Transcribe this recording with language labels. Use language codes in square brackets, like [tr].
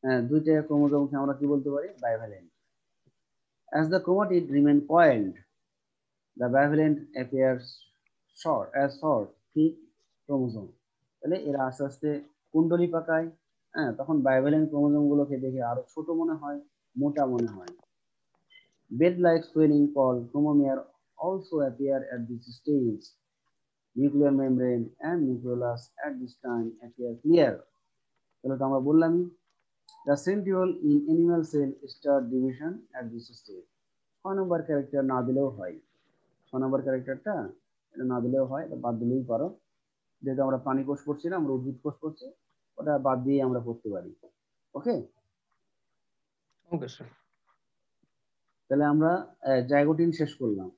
[bn] দুইটা ক্রোমোজোমকে আমরা কি বলতে পারি, bivalent. [en] As the chromatid remain coiled, the bivalent appears short, thick chromosome. [bn] তাহলে এরা আস্তে আস্তে কুণ্ডলী পাকায়, তখন বাইভ্যালেন্ট ক্রোমোজোম গুলোকে দেখে আরো ছোট মনে হয়, মোটা মনে হয়। [en] Bed-like swelling called chromomere also appear at this stage. Nuclear membrane and nucleolus at this time appear clear. [bn] তাহলে তো আমরা বললামই, [en] the centriole in animal cell start division at this stage. [bn] 6 number character না দিলেও হয়, 6 নম্বর ক্যারেক্টারটা এটা না দিলেও হয়, এটা বাদ দিলেই পারো, যেহেতু আমরা প্রাণী কোষ পড়ছি না, আমরা উদ্ভিদ কোষ পড়ছি, ওটা বাদ দিয়ে আমরা পড়তে পারি। ওকে, ওকে স্যার। তাহলে আমরা জাইগোটিন শেষ করলাম।